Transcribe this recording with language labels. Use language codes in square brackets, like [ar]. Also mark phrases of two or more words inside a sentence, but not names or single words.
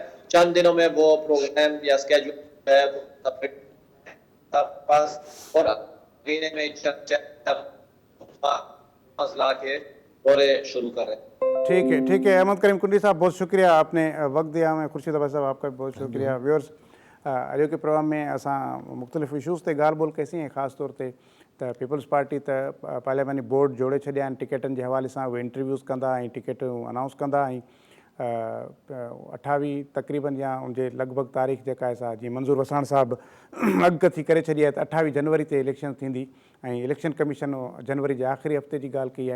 [ur] چند دنوں میں وہ پروگرام یا اسکیجول ہے وہ سبمٹ پاس, اور مہینے میں مسئلہ کے دورے شروع کر رہے ہیں. ٹھیک ہے احمد کریم کنڈلی صاحب, بہت شکریہ, آپ نے وقت دیا ہمیں. خورشید عباس صاحب آپ کا بھی بہت شکریہ. [sd] ویورز, اجو کے پروگرام میں اساں مختلف ایشوز تے ॻाल्हि ॿोल कईसीं, ऐं ख़ासि तौर ते त पीपल्स पार्टी त पार्लियामानी बोर्ड जोड़े छॾिया आहिनि टिकटनि जे हवाले सां. उहे इंटरव्यूज़ कंदा ऐं टिकटूं अनाउंस कंदा, ऐं 28 तक़रीबन या उनजे लॻभॻि तारीख़ जेका आहे सा जीअं मंज़ूर वसाण साहिबु अॻकथी करे छॾी आहे त 28 जनवरी ते इलेक्शन थींदी, ऐं इलेक्शन कमीशन जनवरी जे आख़िरी हफ़्ते जी ॻाल्हि कई आहे.